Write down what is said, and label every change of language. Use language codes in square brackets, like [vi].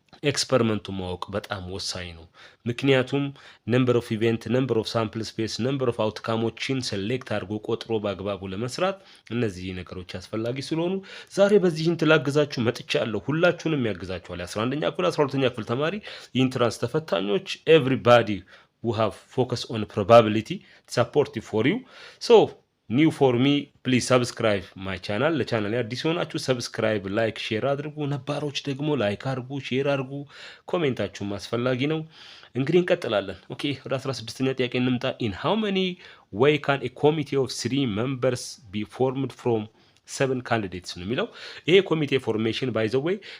[am] ኤክስፐሪመንቱ ማወቅ በጣም ወሳኝ ነው። ምክንያቱም ነምበር ኦፍ ኢቨንት፣ ነምበር ኦፍ ሳምፕል ስፔስ፣ ነምበር ኦፍ አውትካሞችን ሴሌክት አድርጎ ቆጥሮ በአግባቡ ለመስራት እነዚህ ነገሮች አስፈላጊ ስለሆኑ ዛሬ በዚህን ላግዛችሁ መጥቻለሁ። ሁላችሁንም ያግዛችኋል። 11ኛ ክፍል 12ኛ ክፍል ተማሪ ኢንትራንስ ተፈታኞች [en] ኤቭሪባዲ who have focus on probability supportive for you. So new for me, please subscribe my channel. [am] ለቻናሌ አዲስ ሆናችሁ ሰብስክራይብ፣ ላይክ፣ ሼር አድርጉ። ነባሮች ደግሞ ላይክ አድርጉ፣ ሼር አድርጉ። ኮሜንታችሁም አስፈላጊ ነው። እንግዲህ እንቀጥላለን። ኦኬ ወደ 16ኛ ጥያቄ እንምጣ። [en] in how many way can a committee of 3 members be formed from 7 candidates [am] ነው የሚለው። ይሄ ኮሚቴ ፎርሜሽን ባይ ዘ ዌይ